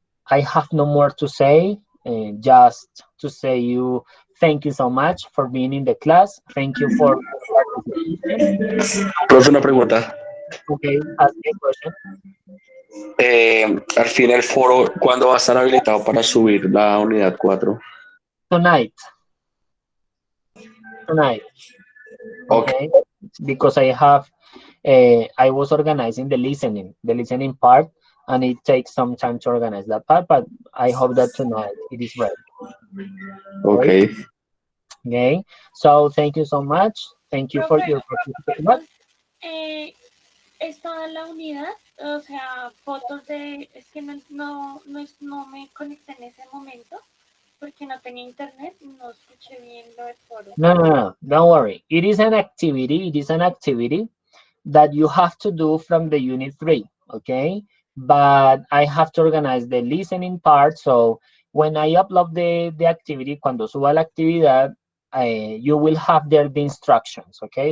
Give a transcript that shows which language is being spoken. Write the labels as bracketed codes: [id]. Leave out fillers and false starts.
[en] I have no more to say, just to say you thank you so much for being in the class. Thank you for participation. [es] Profe, una pregunta. [en] Okay, ask me a question. [es] Al fin el foro, ¿cuándo va a estar habilitado para subir la unidad 4? [en] Tonight. Okay. Because I have I was organizing the listening part, and it takes some time to organize that part, but I hope that tonight it is ready. Okay. Okay, so thank you so much. Thank you for your participation. [es] Está la unidad, o sea, fotos de, es que no me conecté en ese momento porque no tenía internet, no escuché bien lo del foro. [en] No, don't worry. It is an activity that you have to do from the unit 3, okay? But I have to organize the listening part, so when I upload the activity, [es] cuando suba la actividad, [en] you will have there the instructions, okay?